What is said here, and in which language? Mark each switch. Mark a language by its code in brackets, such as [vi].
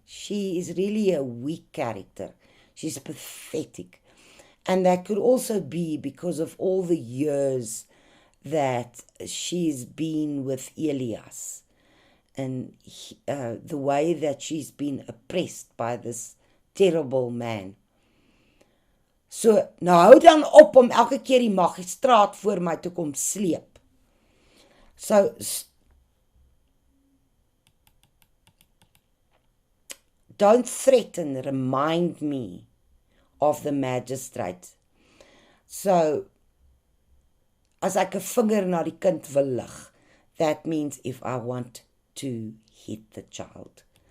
[en] She is really a weak character. She's pathetic. And that could also be because of all the years that she's been with Elias, and the way that she's been oppressed by this terrible man. [af] So, nou hou dan op om elke keer die magistraat voor my te kom sleep. [en] So, don't threaten, remind me of the magistrate. So, [af] as ek 'n vinger na die kind wil lig, [en] that means if I want to hit the child.